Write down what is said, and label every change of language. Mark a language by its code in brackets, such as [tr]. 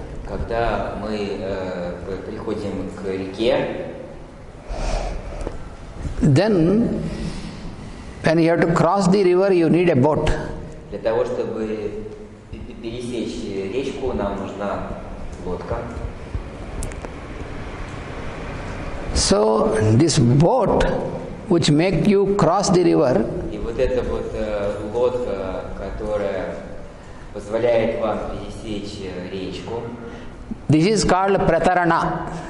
[ru] когда мы приходим к реке, [en] then when you have to cross the river, you need a boat. [ru] Для того, чтобы пересечь речку, нам нужна лодка. [en] So this boat, which make you cross the river, [ru] и вот эта вот лодка, которая позволяет вам пересечь речку, [en] this is called pratarana.